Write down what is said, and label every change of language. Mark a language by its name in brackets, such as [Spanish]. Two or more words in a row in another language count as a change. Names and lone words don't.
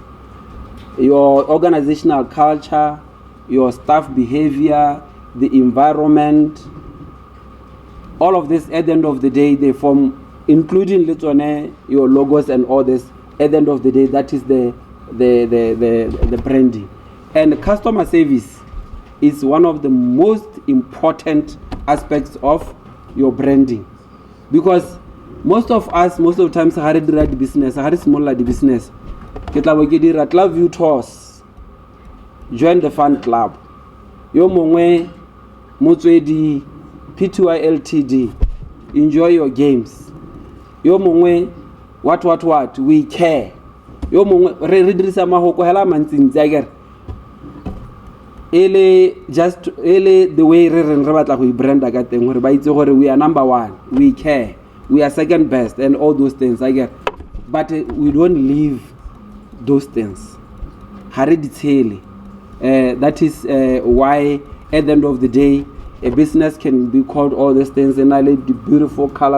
[English] Your organizational culture, your staff behavior, the environment, all of this at the end of the day, they form, including your logos and all this, at the end of the day, that is the branding. And customer service is one of the most important aspects of your branding, because most of the times [Tswana] hare dira di business, hare simolla di business, ke tla bo ke dira [English] club view tours, join the fun club, [Tswana] yo mongwe motswedi PTY Ltd, [English] enjoy your games, [Tswana] yo mongwe [English] what we care, [Tswana] yo mongwe re dirisa mahoko hela mantsintsi agere [English] just the way [Tswana] re batla go branda ka teng gore ba itse gore [English] we are number 1, we care, we are second best, and all those things I get, but we don't live those things. That is why at the end of the day a business can be called all these things, and I like the beautiful colors.